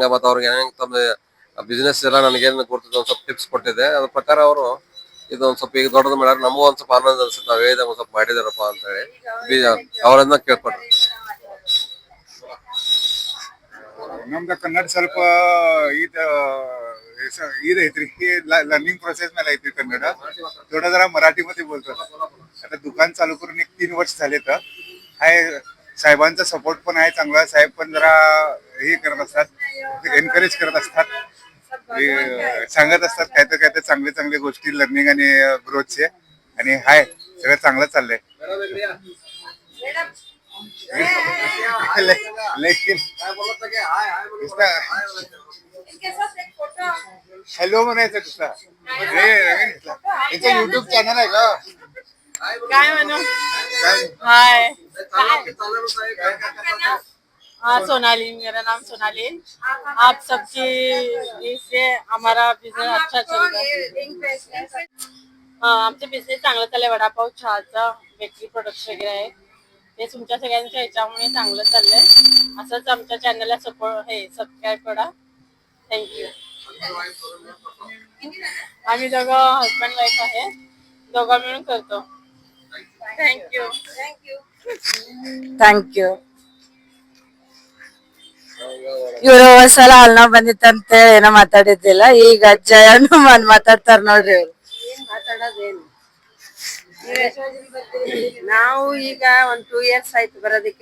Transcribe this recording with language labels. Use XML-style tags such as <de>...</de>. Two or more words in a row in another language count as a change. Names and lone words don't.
<kn>ಮತ್ತೆ ಅವ್ರಿಗೆ ತಮ್ಮ ಬಿಸ್ನೆಸ್ ಎಲ್ಲ ನನಗೇನು ಗೊತ್ತಿದೆ ಒಂದ್ ಸ್ವಲ್ಪ ಟಿಪ್ಸ್ ಕೊಟ್ಟಿದೆ. ಅದ್ರ ಪ್ರಕಾರ ಅವರು ಇದೊಂದ್ ಸ್ವಲ್ಪ ಈಗ ದೊಡ್ಡದು ಮಾಡ್ಯಾರ. ನಮಗೂ ಒಂದ್ ಸ್ವಲ್ಪ ಆನಂದ ಅನ್ಸುತ್ತೆ, ನಾವ್ ಹೇಳಿದಾಗ ಒಂದ್ ಸ್ವಲ್ಪ ಮಾಡಿದಾರಪ್ಪ ಅಂತ ಹೇಳಿ ಅವರನ್ನ ಕೇಳ್ಕೊಟ್ರು. ನಮ್ದ ಕನ್ನಡ ಸ್ವಲ್ಪ ಇದೈತ್ರಿ,</kn> <en>learning process</en> <mr>मध्ये ऐकते कन्नड. थोडं जरा मराठीमध्ये बोलतो. आता दुकान चालू करून 3 वर्ष झाले. तर हाय साहेबांचा सपोर्ट पण आहे चांगला. साहेब पण जरा हे करत असतात, एनकरेज करत असतात, सांगत असतात काय तर चांगले चांगले गोष्टी लर्निंग आणि ग्रोथचे. आणि हाय सगळं चांगलं चाललंय. लेकिन हॅलो म्हणायचं कसं युट्यूब चॅनल आहे का? काय म्हणू? हाय,</mr> <hi>हाँ सोनाली, मेरा नाम सोनाली. आप सबकी इससे हमारा बिझनेस अच्छा चल रहा है.</hi> <mr>आमचं बिझनेस चांगलं चाललंय. वडापाव, चहाचा,</mr> <en>bakery products</en> <mr>वगैरे आहे. ते तुमच्या सगळ्यांच्या ह्याच्यामुळे चांगलं चाललंय. असंच आमच्या चॅनलला सबस्क्राईब करा. थँक्यू. आम्ही दोघं</mr> <en>husband wife</en> <mr>आहे, दोघं मिळून करतो. थँक्यू.</mr> <kn>ಥ್ಯಾಂಕ್ಯೂ. ಇವ್ರು ಒಂದ್ಸಲ ಅಲ್ನ ಬಂದಿತ್ತಂತೆ ಏನೋ ಮಾತಾಡಿದ್ದಿಲ್ಲ. ಈಗ ಜಯನು ಮಾತಾಡ್ತಾರ ನೋಡ್ರಿ. ಅವ್ರು ಏನ್ ಮಾತಾಡೋದೇನು, ನಾವು ಈಗ 1 2 years ಆಯ್ತು ಬರೋದಕ್ಕೆ.</kn>